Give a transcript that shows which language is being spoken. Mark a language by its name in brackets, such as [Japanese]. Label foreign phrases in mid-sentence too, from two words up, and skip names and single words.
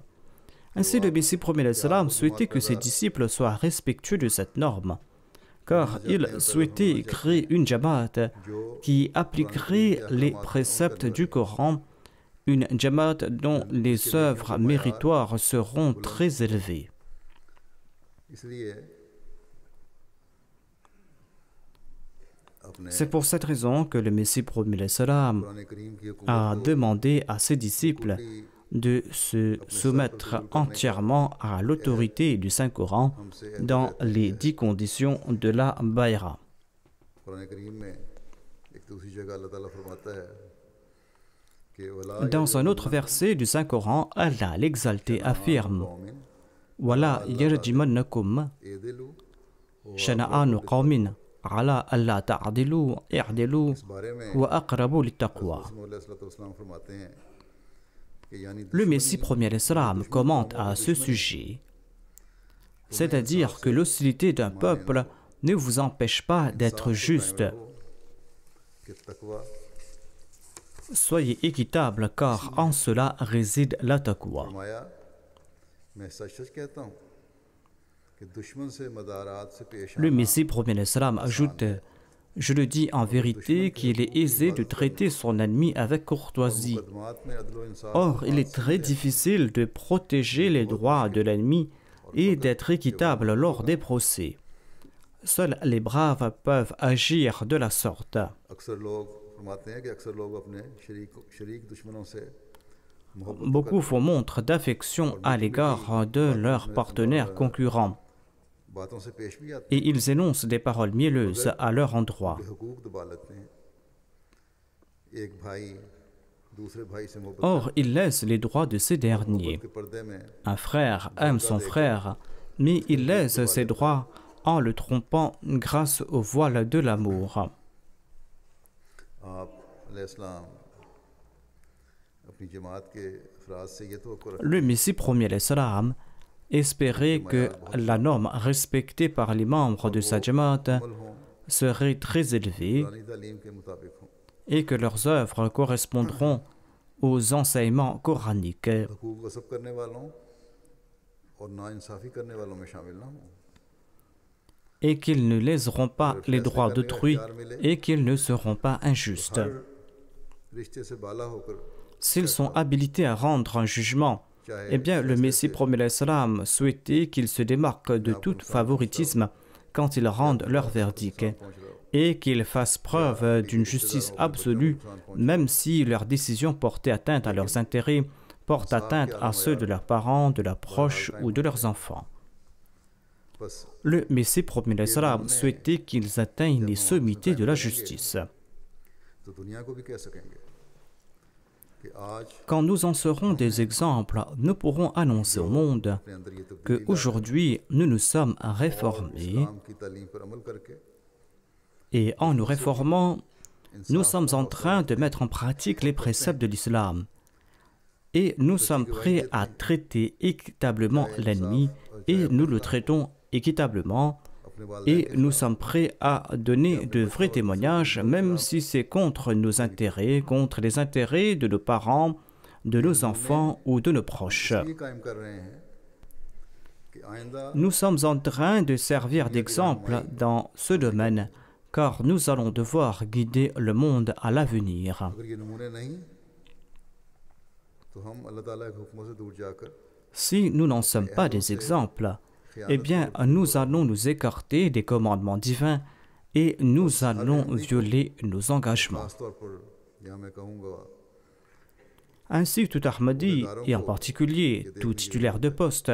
[French] Ainsi, le Messie premier l'Islam souhaitait que ses disciples soient respectueux de cette norme, car il souhaitait créer une jamaat qui appliquerait les préceptes du Coran, une jamaat dont les œuvres méritoires seront très élevées. [Urdu] اس لیے اپنے [French] C'est pour cette raison que le Messie premier l'Islam [Urdu] قرآن کریم کی حکومت [French] a demandé à ses disciples de se soumettre entièrement à l'autorité du Saint-Coran dans les 10 conditions de la Bayra. [Urdu] قرآن کریم میں ایک دوسری جگہ اللہ تعالیٰ فرماتا ہے کہ ولا [French] Dans un autre verset du Saint-Coran, Allah l'exalté affirme [Arabic] ولا يجرمنكم اعدلوا شنآن قوم على ألا تعدلوا اعدلوا [Urdu] اس بارے میں [Arabic] وأقرب للتقوى. [Urdu] رسول اللہ فرماتے ہیں کہ یعنی [French] Le Messie premier l'Islam commente à ce sujet, c'est-à-dire que l'hostilité d'un peuple ne vous empêche pas d'être juste. [Urdu] کہ تقویٰ [French] Soyez équitable car en cela réside la taqwa. [Urdu] فرمایا میں سچ سچ کہتا ہوں کہ دشمن سے مدارات سے پیش [French] Le [Urdu] آنا [French] Messie premier l'Islam ajoute Je le dis en vérité qu'il est aisé de traiter son ennemi avec courtoisie. [Urdu] مقدمات میں عدل انصاف [French] Or, il est très difficile de protéger les droits de l'ennemi et d'être équitable lors des procès. Seuls les braves peuvent agir de la sorte. [Urdu] اکثر لوگ فرماتے ہیں کہ اکثر لوگ اپنے شریک دشمنوں سے محبت [French] Beaucoup font montre d'affection à l'égard de leurs partenaires concurrents [Urdu] باتوں سے پیش بھی آتے [French] et ils énoncent des paroles mielleuses à leur endroit. [Urdu] ہیں حقوق دبا لیتے ہیں ایک بھائی دوسرے بھائی سے محبت [French] Or, ils laissent les droits de ces derniers. [Urdu] کے پردے میں [French] Un frère aime son frère, mais il laisse ses droits en le trompant grâce au voile de l'amour. [Urdu] آپ علیہ السلام اپنی جماعت کے افراد سے یہ تو [French] Le Messie premier l'Islam espérait que la norme respectée par les membres de sa jamaat [Urdu] ہوں [French] serait très élevée [Urdu] پرانی تعلیم کے مطابق ہوں [French] et que leurs œuvres correspondront aux enseignements coraniques [Urdu] حقوق غصب کرنے والوں اور ناانصافی کرنے والوں میں شامل نہ ہوں [French] et qu'ils ne léseront pas les droits d'autrui et qu'ils ne seront pas injustes. [Urdu] ہر رشتے سے بالا ہو کر [French] S'ils sont habilités à rendre un jugement, eh bien le Messie premier l'Islam souhaitait qu'ils se démarquent de tout favoritisme quand ils rendent leur verdict et qu'ils fassent preuve d'une justice absolue même si leurs décisions portaient atteinte à leurs intérêts, portent atteinte à ceux de leurs parents, de leurs proches ou de leurs enfants. [Urdu] بس [French] Le Messie premier l'Islam souhaitait qu'ils atteignent les sommités de la justice. [Urdu] تو دنیا کو بھی کہہ سکیں گے کہ آج [French] Quand nous en serons des exemples, nous pourrons annoncer au monde [Urdu] اپنے اندر یہ تبدیلی [French] qu'aujourd'hui nous nous sommes réformés [Urdu] اسلام کی تعلیم پر عمل کر کے [French] et en nous réformant, nous [Urdu] انصاف [French] sommes en train de mettre en pratique les préceptes de l'islam. Et nous sommes prêts à traiter équitablement l'ennemi et nous le traitons équitablement. [Urdu] اپنے [French] Et [Urdu] والدین [French] nous sommes prêts à donner de vrais témoignages, même si c'est contre nos intérêts, contre les intérêts de nos parents, de nos enfants ou de nos proches. [Urdu] یہ قائم کر رہے ہیں کہ آئندہ [French] Nous sommes en train de servir d'exemple dans ce domaine, car nous allons devoir guider le monde à l'avenir. [Urdu] اگر یہ نمونے نہیں تو ہم اللہ تعالیٰ کے حکموں سے دور جا کر [French] Si nous n'en sommes pas des exemples, eh bien, nous allons nous écarter des commandements divins et nous allons violer nos engagements. [Urdu] خاص طور پر یہاں میں کہوں گا [French] Ainsi, tout Ahmadi, et en particulier tout titulaire de poste,